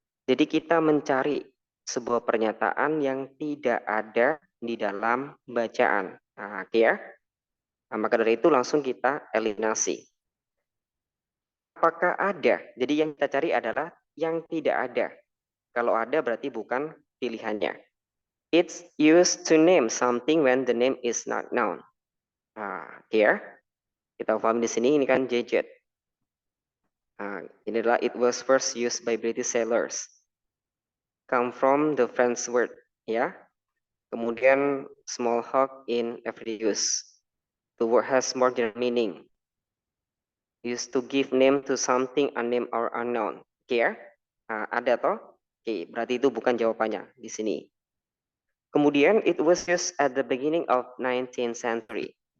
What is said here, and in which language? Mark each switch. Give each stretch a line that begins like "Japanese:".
Indonesian: Jadi kita mencari sebuah pernyataan yang tidak ada di dalam bacaan. Nah, ya. Nah, maka dari itu langsung kita eliminasi. Apakah ada? Jadi yang kita cari adalah yang tidak ada. Kalau ada berarti bukan pilihannya.
English: It's used to name something when the name is not known.
Indonesian: Nah,
English: here
Indonesian: kita paham di sini ini kan JJ. Nah, ini adalah
English: it was first used by British sailors. Come from the French word, ya.
Indonesian: Kemudian
English: small hawk in everyday use. The word has more general meaning. Used to give name to something unnamed or unknown.
Indonesian: Oke ya? Nah, ada toh? Oke, berarti itu bukan jawabannya di sini. Kemudian
English: it was used at the beginning of 19th century.